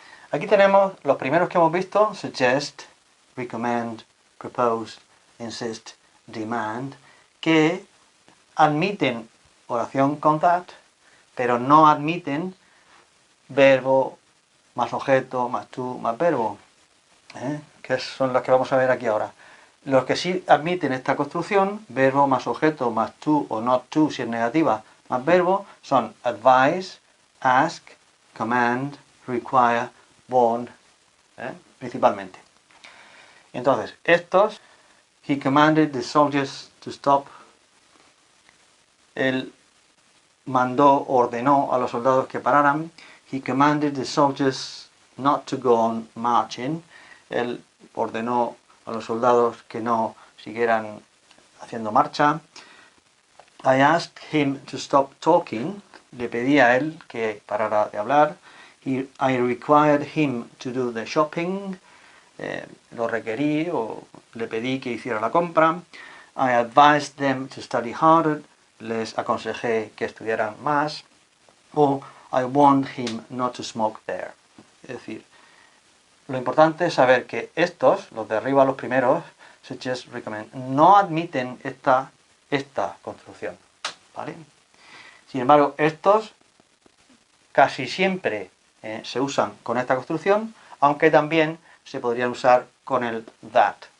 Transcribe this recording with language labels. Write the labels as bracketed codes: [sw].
[es] Aquí tenemos los primeros que hemos visto, suggest, recommend, propose, insist, demand, que admiten oración con that, pero no admiten verbo más objeto más to más verbo, que son los que vamos a ver aquí ahora. Los que sí admiten esta construcción, verbo más objeto más to o not to si es negativa, más verbo, son advise, ask, command, require, warn, principalmente. Entonces, estos, [en] he commanded the soldiers to stop. [es] Él mandó, ordenó a los soldados que pararan. [en] He commanded the soldiers not to go on marching. [es] Él ordenó a los soldados que no siguieran haciendo marcha. [en] I asked him to stop talking. [es] Le pedí a él que parara de hablar. [en] I required him to do the shopping. [es] Lo requerí o le pedí que hiciera la compra. [en] I advised them to study harder. [es] Les aconsejé que estudiaran más. [en] O I warned him not to smoke there. [es] Es decir, lo importante es saber que estos, los de arriba, los primeros, suggest, recommend, no admiten esta construcción, ¿vale? Sin embargo, estos casi siempre se usan con esta construcción, aunque también se podrían usar con el that.